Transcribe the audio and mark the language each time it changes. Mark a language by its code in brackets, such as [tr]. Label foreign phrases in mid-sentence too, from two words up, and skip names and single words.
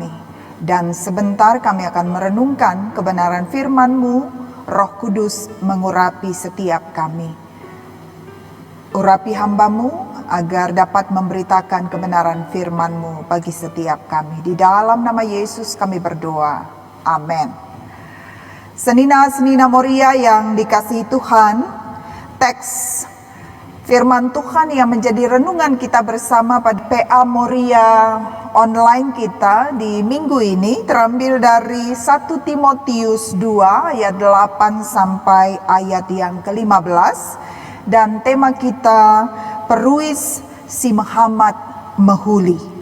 [id] Dan sebentar kami akan merenungkan kebenaran firman-Mu. Roh Kudus mengurapi setiap kami. Urapi hamba-Mu agar dapat memberitakan kebenaran firman-Mu bagi setiap kami. Di dalam nama Yesus kami berdoa. Amin. Senina-senina Moria yang dikasihi Tuhan, teks firman Tuhan yang menjadi renungan kita bersama pada PA Moria online kita di minggu ini terambil dari 1 Timotius 2 ayat 8 sampai ayat yang ke-15, dan tema kita Peruis si Muhammad Mehuli.